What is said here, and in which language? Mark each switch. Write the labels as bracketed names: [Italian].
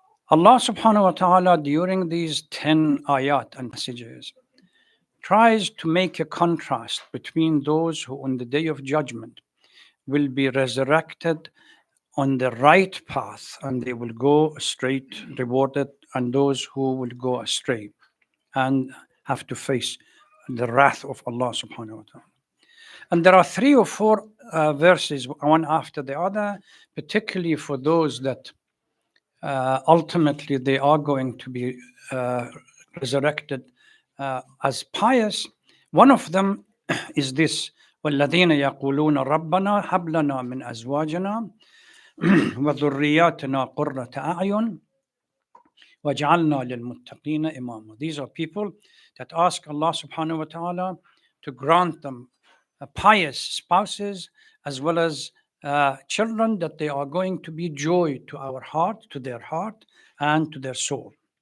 [English] Allah subhanahu wa ta'ala, during these 10 ayat and passages, tries to make a contrast between those who on the day of judgment will be resurrected on the right path and they will go straight rewarded, and those who will go astray and have to face the wrath of Allah subhanahu wa ta'ala. And there are 3 or 4 verses, one after the other, particularly for those that ultimately they are going to be resurrected as pious. One of them is this: [Arabic] وَالَّذِينَ يَقُولُونَ رَبَّنَا هَبْ لَنَا مِنْ أَزْوَاجِنَا وَذُرِّيَّاتِنَا قُرَّةَ أَعْيُنٍ وَاجْعَلْنَا لِلْمُتَّقِينَ إِمَامًا. [English] These are people that ask Allah subhanahu wa ta'ala to grant them pious spouses as well as children, that they are going to be joy to our heart, to their heart and to their soul.